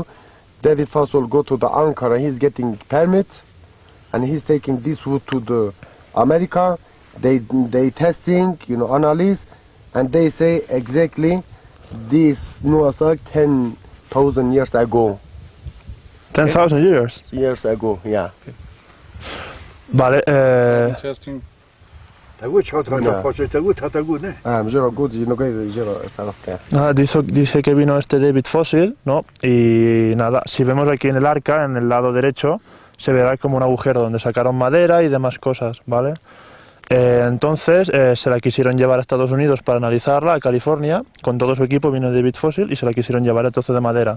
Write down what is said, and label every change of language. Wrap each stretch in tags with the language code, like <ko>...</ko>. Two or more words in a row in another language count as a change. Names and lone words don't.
<en>David Fasol go to the Ankara. He's getting permit, and he's taking this wood to the America. They testing, you know, analyze, and they say exactly this Noah's Ark 10,000 years ago. 10,000 years? Years ago, yeah.</en> <es>Vale,</es> <en>Testing. Tagu çatana Ya. paşa tagu ne? Mjero good, you know, sarafte.</en> <es>dice que vino este David Fossil, ¿no? Y nada, si vemos aquí en el arca, en el lado derecho, se verá como un agujero donde sacaron madera y demás cosas, ¿vale? Entonces se la quisieron llevar a Estados Unidos para analizarla, a California, con todo su equipo vino David Fossil y se la quisieron llevar el trozo de madera.</es>